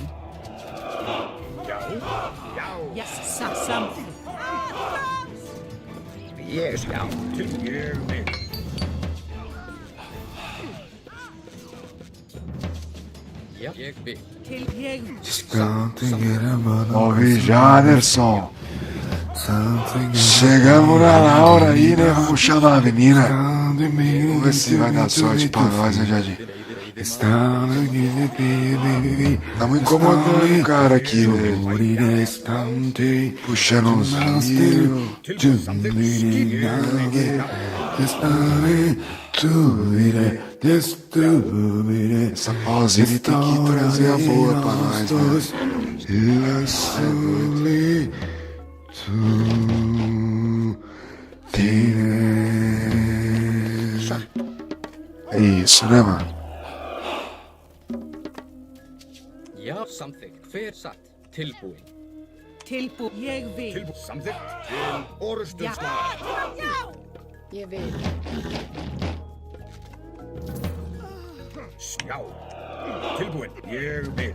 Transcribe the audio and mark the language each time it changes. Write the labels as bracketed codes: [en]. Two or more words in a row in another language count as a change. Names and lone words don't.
[is] Já, já. Samþykkt. Já, tilbúin, ég vil. Já, ég vil. Ég vil. [pt] Ouvi Jaderson. Chegamos na hora aí, né? Vamos chamar a menina. Vamos ver se vai dar sorte pra nós, né, Jardim? Estamos incomodando o cara aqui, velho. Puxando uns vídeos. [is] Tilbúin, samþykkt, skip, ég vil. [pt] Essa pausinha tem que trazer a boa pra nós, É isso, né, mano? [is] Já, samþykkt. Hver satt? Tilbúinn. Ég vil. Tilbúin, samþykkt, til orustumslag. Ég vil. Já, tilbúin, ég vil.